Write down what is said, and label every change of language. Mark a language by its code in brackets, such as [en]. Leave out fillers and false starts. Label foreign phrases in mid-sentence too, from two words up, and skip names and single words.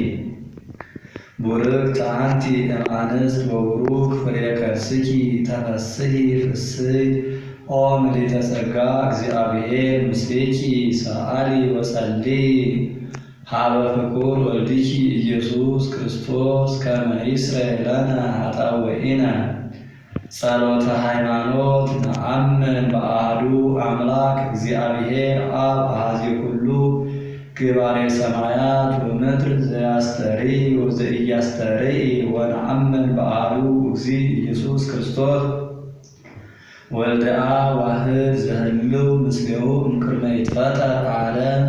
[gez] ቡርክት አንቲ እምአንስት ወቡሩክ ፍሬ ከርሥኪ ተፈሥሒ ፍሥሕት ኦ ምልዕተ ጸጋ እግዚአብሔር ምስሌኪ ሰአሊ ወጸልዪ ሀበ ፍቁር ወልድኪ ኢየሱስ ክርስቶስ ከመ ይስረይ ለነ ኃጣውኢነ። ጸሎተ ሃይማኖት። ነአምን በአሐዱ አምላክ እግዚአብሔር አብ አሐዜ ኩሉ ገባሬ ሰማያት ወምድር ዘያስተርኢ ወዘኢያስተርኢ ወነአምን በአሐዱ እግዚእ ኢየሱስ ክርስቶስ ወልደ አብ ዋሕድ ዘህልው ምስሌሁ እምቅድመ ይትፈጠር ዓለም